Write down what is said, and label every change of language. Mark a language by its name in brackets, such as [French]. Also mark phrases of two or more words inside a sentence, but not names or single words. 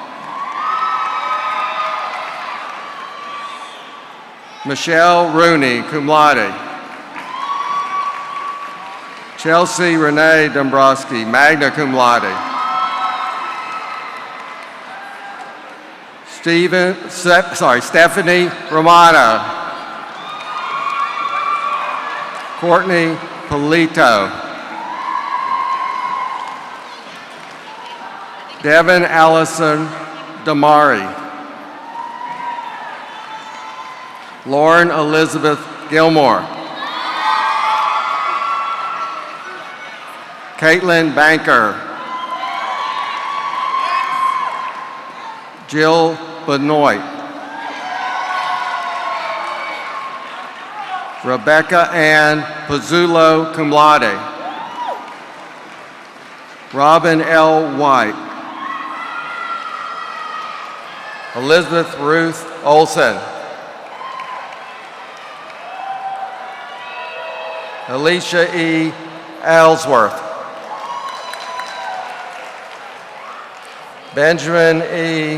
[English] Michelle Rooney, [Latin] cum laude. [English] Chelsea Renee Dombrowski, [Latin] magna cum laude. [English] Stephanie Romano. Courtney Polito. Devin Allison Damari. Lauren Elizabeth Gilmore. Caitlin Banker. Jill Benoit. Rebecca Ann Pizzulo, [Latin] cum laude. [English] Robin L. White. Elizabeth Ruth Olson. Alicia E. Ellsworth. Benjamin E.